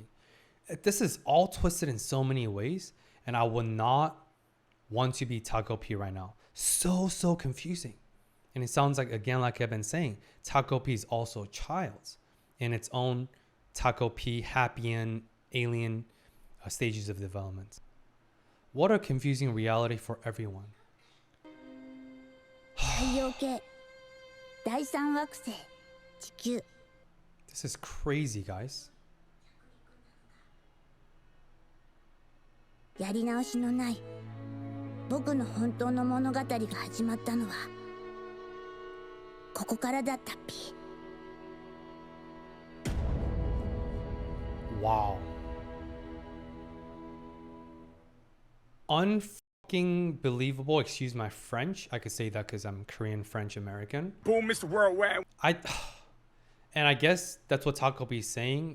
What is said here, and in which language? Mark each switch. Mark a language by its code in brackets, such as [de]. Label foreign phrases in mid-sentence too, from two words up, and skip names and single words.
[en] This is all twisted in so many ways, and I would not want to be Takopi right now. So confusing. And it sounds like, again, like I've been saying, Takopi is also a child in its own Takopi happy and alien stages of development. What a confusing reality for everyone. [ja] 太陽系第三惑星地球 [en] This is crazy, guys. [ja] やり直しのない僕の本当の物語が始まったのはここからだったっぴ。 [en] Wow. Unfucking believable. Excuse my French. I could say that because I'm Korean, French, American. Boom, Mr. Worldwide. And I guess that's what Takopi is saying.